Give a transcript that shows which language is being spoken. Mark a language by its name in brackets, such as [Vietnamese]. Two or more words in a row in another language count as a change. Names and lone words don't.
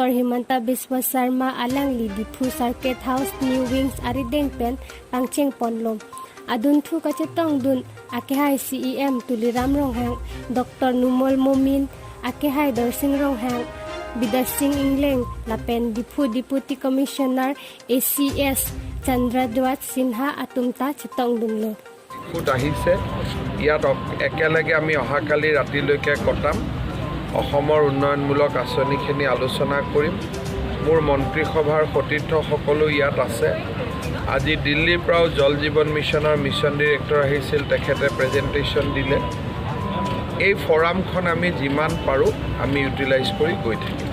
[Karbi] Himanta Biswa Sarma alang li Diphu Circuit House New Wings arideng pen pangcheng ponlom adun thu kachetong dun Akehai CEM Tuliram Ronghang Dr. Numol Momin Akehai Dorsing Ronghang Bidasing Ingleng lapen Diphu Deputy Commissioner ACS Chandradwat Sinha atumta chetong dunlo [Assamese] ফুট আহিছে ইয়াত একেলগে আমি অহাকালি ৰাতিলৈকে কটাম অসমৰ উন্নয়নমূলক আঁচনিখিনি আলোচনা কৰিম মোৰ মন্ত্ৰীসভাৰ সতীৰ্থ সকলো ইয়াত আছে আজি দিল্লীৰ পৰাও জল জীৱন মিছনৰ [English] mission director [Assamese] আহিছিল তেখেতে প্ৰেজেণ্টেশ্যন দিলে এই ফৰামখন আমি যিমান পাৰোঁ আমি ইউটিলাইজ কৰি গৈ থাকিম